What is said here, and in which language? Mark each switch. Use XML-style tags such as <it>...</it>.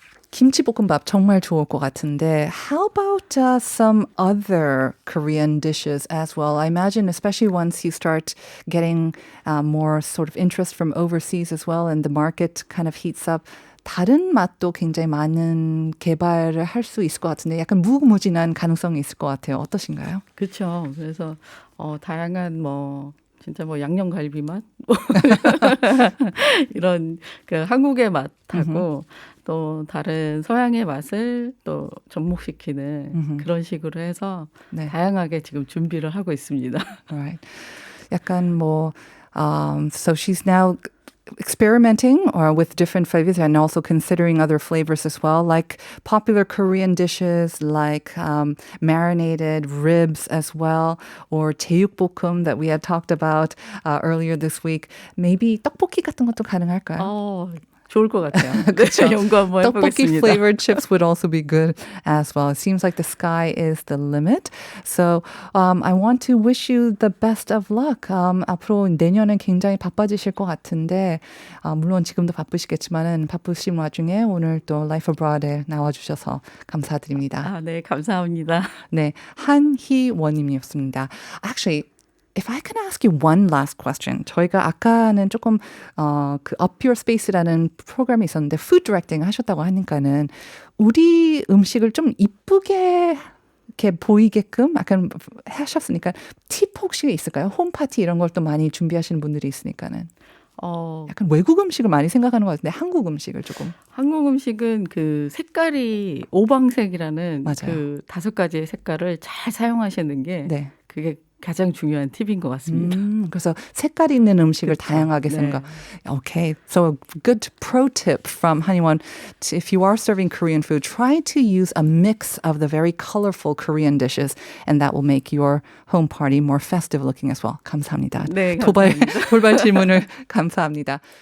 <en>김치볶음밥 정말 좋을 것 같은데 how about some other Korean dishes as well? I imagine especially once you start getting more sort of interest from overseas as well and the market kind of heats up, 다른 맛도 굉장히 많은 개발을 할 수 있을 것 같은데 약간 무궁무진한 가능성이 있을 것 같아요.</en> <ko>어떠신가요? 그렇죠. 그래서 다양한 진짜 양념 갈비 맛 이런 그 한국의 맛하고 또 다른 서양의 맛을 또 접목시키는 그런 식으로 해서 네. 다양하게 지금 준비를 하고 있습니다.</ko> <en>Right. 약간 so she's now experimenting with different flavors and also considering other flavors as well, like popular Korean dishes like marinated ribs as well, or 제육볶음 that we had talked about earlier this week.</en> <ko>Maybe 떡볶이 같은 것도 가능할까요? 좋을 것 같아요. 그렇죠. 연구 한번 떡볶이 해보겠습니다.</ko> <en>flavored chips would also be good as well. It seems like the sky is the limit. So I want to wish you the best of luck.</en> <ko>앞으로 내년엔 굉장히 바빠지실 것 같은데 물론 지금도 바쁘시겠지만은 바쁘신 와중에 오늘 또 Life Abroad에 나와주셔서 감사드립니다. 네, 감사합니다. 네, 한희원님이었습니다.</ko> <en>Actually, if I can ask you one last question.</en> <ko>저희가 아까는 조금 그 Up Your Space라는 프로그램이 있었는데 푸드 디렉팅 하셨다고 하니까는 우리 음식을 좀 이쁘게 이렇게 보이게끔 약간 하셨으니까 팁 혹시 있을까요? 홈파티 이런 걸 또 많이 준비하시는 분들이 있으니까는. 약간 외국 음식을 많이 생각하는 것 같은데 한국 음식을 조금. 한국 음식은 그 색깔이 오방색이라는 맞아요. 그 5가지의 색깔을 잘 사용하시는 게 네. 그게 가장 중요한 팁인 것 같습니다. 그래서 색깔 있는 음식을 그렇죠. 다양하게 네. 생각.</ko> <en>Okay, so a good pro tip from 한의원. If you are serving Korean food, try to use a mix of the very colorful Korean dishes, and that will make your home party more festive looking as well.</en> <ko>감사합니다. 네, 감사합니다. 돌발 질문을 감사합니다.</ko>